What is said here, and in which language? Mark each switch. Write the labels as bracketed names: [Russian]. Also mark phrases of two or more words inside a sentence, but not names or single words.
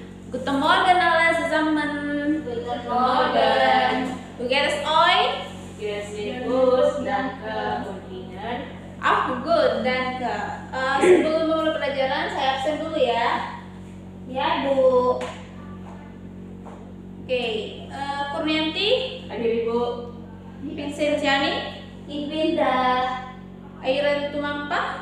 [German] Guten Morgen alle zusammen. Guten Morgen. Wie geht es euch? Sehr, sehr gut, danke. Und Ihnen? [Indonesian] Aku good, danke. Sebelum memulai pelajaran, saya absen dulu ya. Ya, Bu. Oke, Kurnianti, Hadir Ibu. Vincentiani, Ibinda, Airan Tumampa,